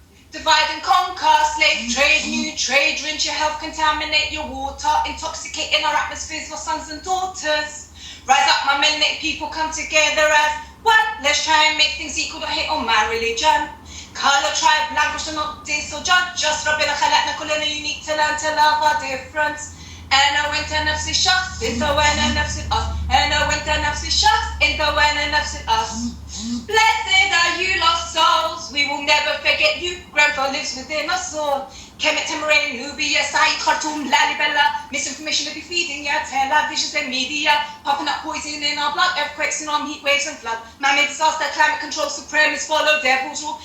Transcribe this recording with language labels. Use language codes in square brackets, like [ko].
[en] Divide and conquer, slave trade, new trade, rinse your health, contaminate your water, intoxicating our atmospheres for sons and daughters. Rise up, my men, let people come together as one. Let's try and make things equal, don't hate on my religion. Color, tribe, language, and not this or judge. Just [ar] Rabbina Khalaqna kullana [en] unique to learn to love our difference. [ar] أنا وأنت نفس الشخص، أنت وأنا نفس الأصل. أنا وأنت نفس الشخص، أنت وأنا نفس الأصل. [en] Blessed are you, lost souls. We will never forget you. Grenfell lives within us all. Kamitan Arts Nubia, Said, Khartoum, Lalibela. Misinformation will be feeding ya. Televisions and media. Popping up poison in our blood. Earthquakes and armed heat waves and flood. Man-made disaster, climate control, supremacists follow devil's rule.